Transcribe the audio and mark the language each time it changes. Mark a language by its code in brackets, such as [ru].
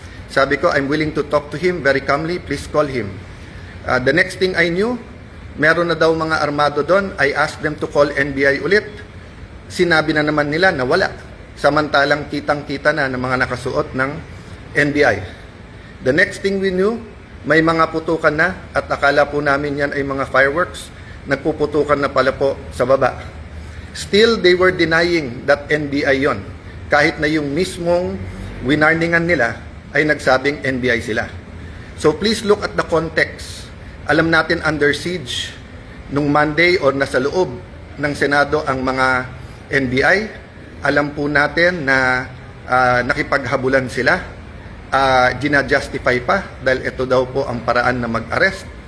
[en] Sabi ko, I'm willing to talk to him very calmly, please call him. The next thing I knew, [tl] meron na daw mga armado doon. [en] I asked them to call NBI ulit. [tl] Sinabi na naman nila na wala. Samantalang kitang-kita na ng mga nakasuot ng NBI. [en] The next thing we knew, [tl] may mga putukan na at akala po namin yan ay mga fireworks. Nagpuputukan na pala po sa baba. [en] Still, they were denying that NBI [tl] yon. Kahit na yung mismong winarningan nila ay nagsabing NBI sila. [en] So please look at the context. [tl] Alam natin under siege nung Monday or nasa loob ng Senado ang mga NBI. Alam po natin na nakipaghabulan sila. Gina-justify pa dahil ito daw po ang paraan na mag-arrest.